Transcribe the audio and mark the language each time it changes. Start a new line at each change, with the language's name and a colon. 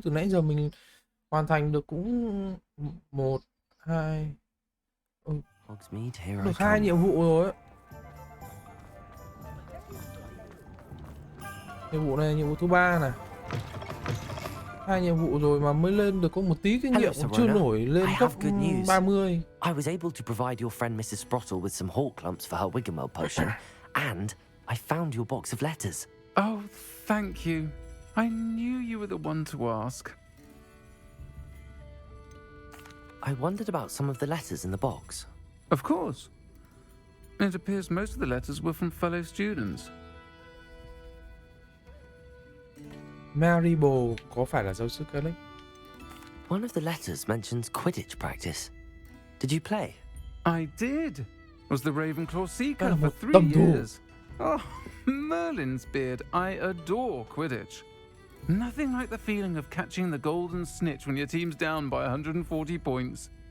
Vietnamese: Từ nãy giờ mình hoàn thành được cũng 1, 2 được 2 nhiệm vụ rồi. Nhiệm vụ này nhiệm vụ thứ 3 này. 2 nhiệm vụ rồi mà mới lên được có một tí kinh nghiệm, cũng chưa nổi lên cấp 30.
English: I was able to provide your friend Mrs. Sprottle with some hawk clumps for her Wiggamel potion, and I found your box of letters. Oh, thank you. I knew you were the one to ask. I wondered about some of the letters in the box. Of course. It appears most of the letters were from fellow students.
Vietnamese: Maribel có phải là giáo sư Alex?
English: One of the letters mentions Quidditch practice. Did you play? I did. Was the Ravenclaw Seeker for 3
Vietnamese: tâm thủ.
English: years. Oh, Merlin's beard. I adore Quidditch. Nothing like the feeling of catching the golden snitch when your team's down by 140 points.